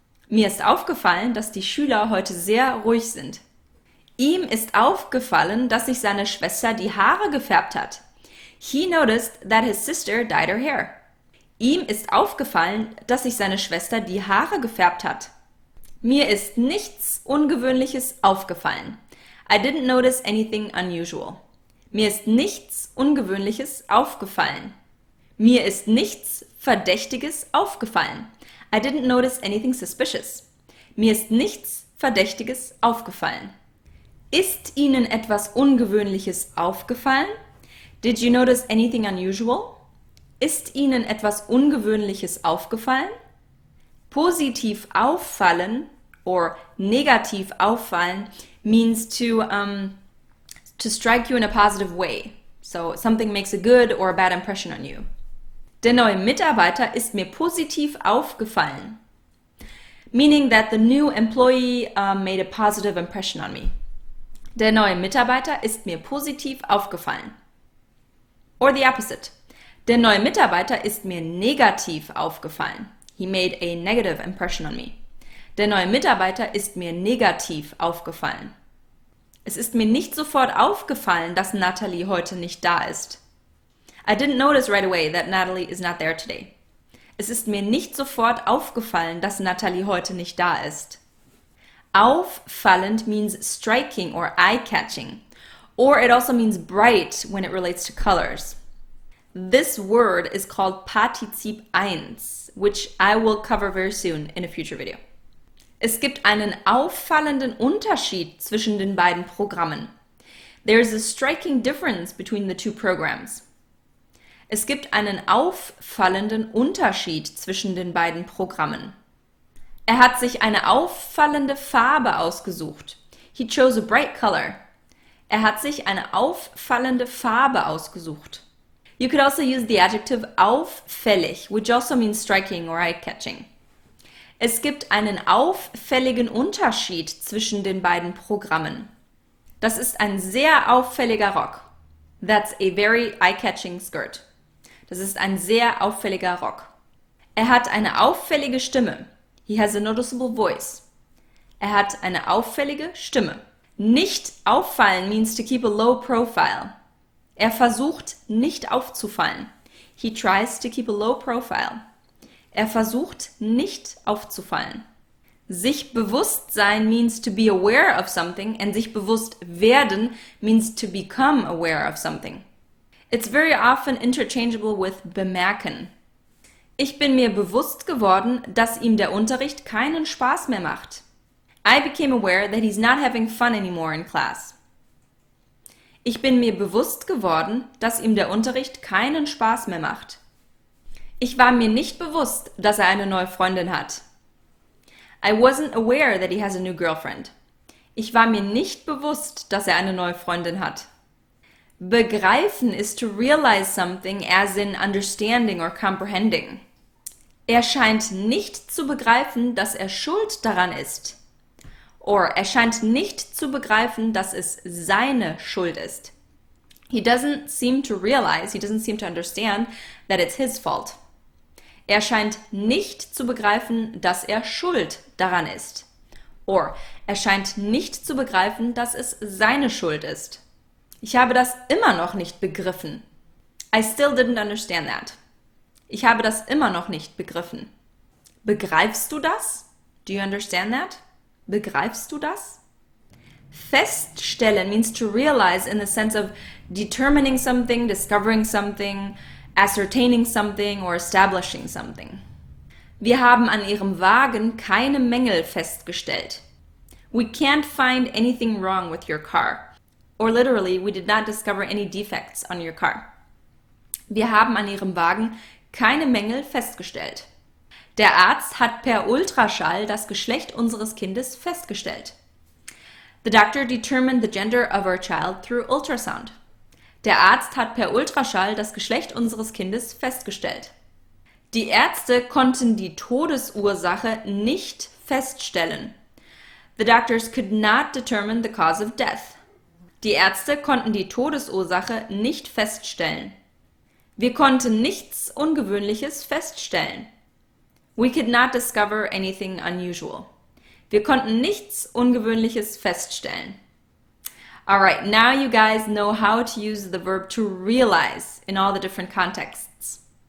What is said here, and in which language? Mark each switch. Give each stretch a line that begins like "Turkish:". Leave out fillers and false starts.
German: Mir ist aufgefallen, dass die Schüler heute sehr ruhig sind. Ihm ist aufgefallen, dass sich seine Schwester die Haare gefärbt hat.
English: He noticed that his sister dyed her hair.
German: Ihm ist aufgefallen, dass sich seine Schwester die Haare gefärbt hat. Mir ist nichts Ungewöhnliches aufgefallen.
English: I didn't notice anything unusual.
German: Mir ist nichts Ungewöhnliches aufgefallen. Mir ist nichts Verdächtiges aufgefallen.
English: I didn't notice anything suspicious.
German: Mir ist nichts Verdächtiges aufgefallen. Ist Ihnen etwas Ungewöhnliches aufgefallen?
English: Did you notice anything unusual?
German: Ist Ihnen etwas Ungewöhnliches aufgefallen?
English: Positiv auffallen or negativ auffallen means to strike you in a positive way. So something makes a good or a bad impression on you.
German: Der neue Mitarbeiter ist mir positiv aufgefallen.
English: Meaning that the new employee made a positive impression on me.
German: Der neue Mitarbeiter ist mir positiv aufgefallen.
English: Or the opposite.
German: Der neue Mitarbeiter ist mir negativ aufgefallen.
English: He made a negative impression on me.
German: Der neue Mitarbeiter ist mir negativ aufgefallen. Es ist mir nicht sofort aufgefallen, dass Natalie heute nicht da ist.
English: I didn't notice right away that Natalie is not there today.
German: Es ist mir nicht sofort aufgefallen, dass Natalie heute nicht da ist.
English: Auffallend means striking or eye-catching, or it also means bright when it relates to colors. This word is called Partizip 1, which I will cover very soon in a future video.
German: Es gibt einen auffallenden Unterschied zwischen den beiden Programmen.
English: There is a striking difference between the two programs.
German: Es gibt einen auffallenden Unterschied zwischen den beiden Programmen. Er hat sich eine auffallende Farbe ausgesucht.
English: He chose a bright color.
German: Er hat sich eine auffallende Farbe ausgesucht.
English: You could also use the adjective auffällig, which also means striking or eye-catching.
German: Es gibt einen auffälligen Unterschied zwischen den beiden Programmen. Das ist ein sehr auffälliger Rock.
English: That's a very eye-catching skirt.
German: Das ist ein sehr auffälliger Rock. Er hat eine auffällige Stimme.
English: He has a noticeable voice.
German: Er hat eine auffällige Stimme.
English: Nicht auffallen means to keep a low profile.
German: Er versucht nicht aufzufallen.
English: He tries to keep a low profile.
German: Er versucht nicht aufzufallen.
English: Sich bewusst sein means to be aware of something and sich bewusst werden means to become aware of something. It's very often interchangeable with bemerken.
German: Ich bin mir bewusst geworden, dass ihm der Unterricht keinen Spaß mehr macht.
English: I became aware that he's not having fun anymore in class.
German: Ich bin mir bewusst geworden, dass ihm der Unterricht keinen Spaß mehr macht. Ich war mir nicht bewusst, dass er eine neue Freundin hat.
English: I wasn't aware that he has a new girlfriend.
German: Ich war mir nicht bewusst, dass er eine neue Freundin hat.
English: Begreifen is to realize something as in understanding or comprehending.
German: Er scheint nicht zu begreifen, dass er schuld daran ist. Or er scheint nicht zu begreifen, dass es seine Schuld ist.
English: He doesn't seem to realize, he doesn't seem to understand that it's his fault.
German: Er scheint nicht zu begreifen, dass er schuld daran ist. Or er scheint nicht zu begreifen, dass es seine Schuld ist. Ich habe das immer noch nicht begriffen.
English: I still didn't understand that.
German: Ich habe das immer noch nicht begriffen. Begreifst du das?
English: Do you understand that?
German: Begreifst du das?
English: Feststellen means to realize in the sense of determining something, discovering something, ascertaining something or establishing something.
German: Wir haben an ihrem Wagen keine Mängel festgestellt.
English: We can't find anything wrong with your car. Or literally, we did not discover any defects on your car.
German: Wir haben an ihrem Wagen keine Mängel festgestellt. Der Arzt hat per Ultraschall das Geschlecht unseres Kindes festgestellt.
English: The doctor determined the gender of our child through ultrasound.
German: Der Arzt hat per Ultraschall das Geschlecht unseres Kindes festgestellt. Die Ärzte konnten die Todesursache nicht feststellen.
English: The doctors could not determine the cause of death.
German: Die Ärzte konnten die Todesursache nicht feststellen. Wir konnten nichts Ungewöhnliches feststellen.
English: We could not discover anything unusual.
German: Wir konnten nichts Ungewöhnliches feststellen.
English: Alright, now you guys know how to use the verb to realize in all the different contexts.